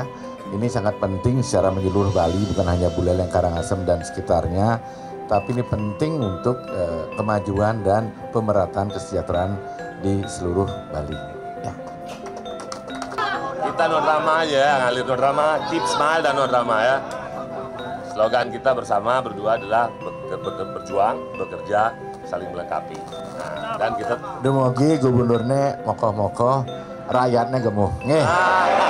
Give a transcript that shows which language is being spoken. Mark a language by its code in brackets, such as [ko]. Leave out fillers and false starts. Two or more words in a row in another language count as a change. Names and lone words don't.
[id] Ini sangat penting secara menyeluruh Bali, bukan hanya Buleleng, Karangasem dan sekitarnya, tapi ini penting untuk kemajuan dan pemerataan kesejahteraan di seluruh Bali. Ya. Kita [en] no drama [id] aja, ngalir [en] no drama, keep smile [id] dan [en] no drama [id] ya. Slogan kita bersama berdua adalah berjuang, bekerja, saling melengkapi. Nah, dan kita dumugi gubernurnya mokoh-mokoh, rakyatnya gemuh. Nggih.